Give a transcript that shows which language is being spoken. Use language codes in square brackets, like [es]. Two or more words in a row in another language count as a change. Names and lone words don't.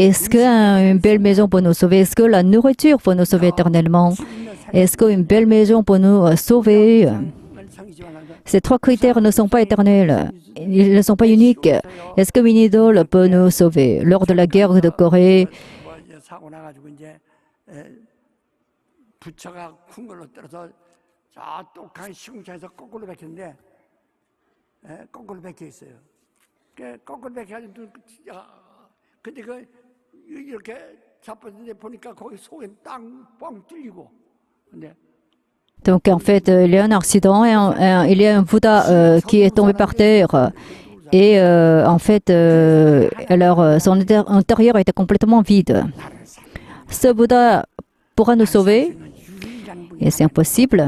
[fr] Est-ce qu'une belle maison peut nous sauver? Est-ce que la nourriture peut nous sauver éternellement? Est-ce qu'une belle maison peut nous sauver? Ces trois critères ne sont pas éternels. Ils ne sont pas uniques. Est-ce qu'une idole peut nous sauver? Lors de la guerre de Corée, [ko] 거꾸로 박혀 있어요. 거꾸로 박혀가지고 근데 이렇게 잡았는데 보니까 거기 속에 땅뻥 뚫리고 근데 [fr] donc en fait, il y a un accident et il y a un Bouddha qui est tombé par terre. Et en fait, alors, son intérieur était complètement vide. Ce Bouddha pourra nous sauver? Et c'est impossible.